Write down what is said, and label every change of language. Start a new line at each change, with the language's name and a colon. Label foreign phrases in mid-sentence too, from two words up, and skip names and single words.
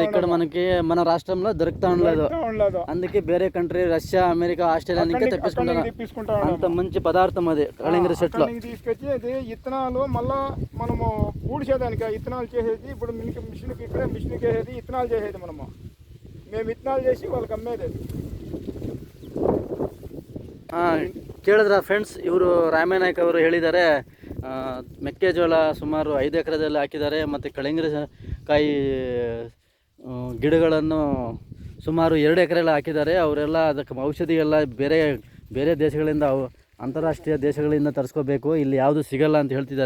Telugu: ఇక్కడ మనకి మన రాష్ట్రంలో దొరుకుతా ఉండలేదు. అందుకే వేరే కంట్రీ రష్యా, అమెరికా, ఆస్ట్రేలియా నుంచి తెప్పించుకుంటున్నారు. అంత మంచి పదార్థం అది కళింగర చెట్లు తీసుకొచ్చి అది ఇత్తనాలు మళ్ళా మనము పూడ్చేదానికి ఇత్తనాలు చేసేది. ఇప్పుడు మిషన్కి ఇక్కడ మిషన్కి వేసేది ఇత్తనాలు చేసేది. మేము ఇత్తనాలు చేసి వాళ్ళకి అమ్మేది.
Kannada: ಕೇಳಿದ್ರ ಫ್ರೆಂಡ್ಸ್, ಇವರು ರಾಮನಾಯ್ಕ ಅವರು ಹೇಳಿದ್ದಾರೆ ಮೆಕ್ಕೆಜೋಳ ಸುಮಾರು 5 ಎಕರೆದಲ್ಲಿ ಹಾಕಿದ್ದಾರೆ ಮತ್ತು ಕಳಿಂಗರಕಾಯಿ ಗಿಡಗಳನ್ನು ಸುಮಾರು 2 ಎಕರೆಯಲ್ಲಿ ಹಾಕಿದ್ದಾರೆ. ಅವರೆಲ್ಲ ಅದಕ್ಕೆ ಔಷಧಿ ಎಲ್ಲ ಬೇರೆ ಬೇರೆ ದೇಶಗಳಿಂದ ಅಂತಾರಾಷ್ಟ್ರೀಯ ದೇಶಗಳಿಂದ ತರಿಸ್ಕೋಬೇಕು, ಇಲ್ಲಿ ಯಾವುದು ಸಿಗಲ್ಲ ಅಂತ ಹೇಳ್ತಿದ್ದಾರೆ.